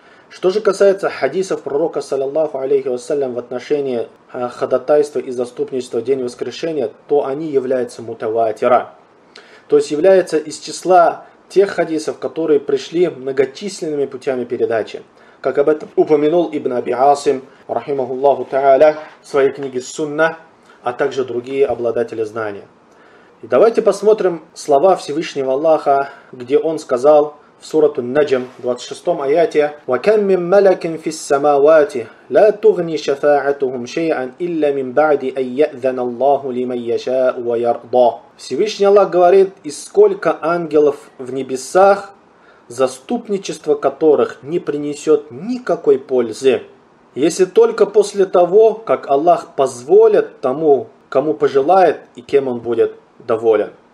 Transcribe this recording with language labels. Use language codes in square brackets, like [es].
[ru] Что же касается хадисов пророка, саллиллаху алейхи вассалям, в отношении ходатайства и заступничества в день воскрешения, то они являются мутаватира. То есть являются из числа тех хадисов, которые пришли многочисленными путями передачи. Как об этом упомянул Ибн Аби Асим, рахимахуллаху та'аля, в своей книге «Сунна», а также другие обладатели знания. И давайте посмотрим слова Всевышнего Аллаха, где Он сказал в сурату Наджм, 26 аяте: [ar] وَكَمْ مِنْ مَلَكٍ فِي السَّمَاوَاتِ لَا تُغْنِي شَفَاعَتُهُمْ شَيْئًا إِلَّا مِنْ بَعْدِ أَنْ يَأْذَنَ اللَّهُ لِمَنْ يَشَاءُ وَيَرْضَى. [ru] Всевышний Аллах говорит: и сколько ангелов в небесах, заступничество которых не принесет никакой пользы, если только после того, как Аллах позволит тому, кому пожелает и кем он будет доволен.